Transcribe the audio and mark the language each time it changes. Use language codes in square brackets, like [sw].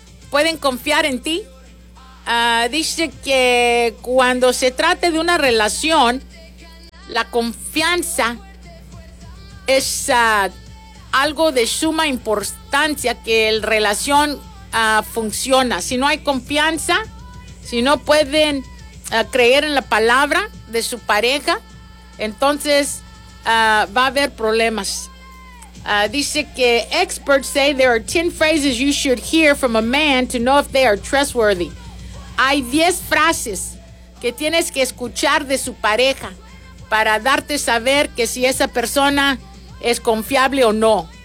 [es] ¿Pueden confiar en ti? Dice que cuando se trate de una relación, la confianza es algo de suma importancia, que la relación funciona. Si no hay confianza, si no pueden creer en la palabra de su pareja, entonces va a haber problemas. Dice que [en] experts say there are 10 phrases you should hear from a man to know if they are trustworthy. [es] Hay 10 frases que tienes que escuchar de su pareja para darte saber que si esa persona es confiable o no.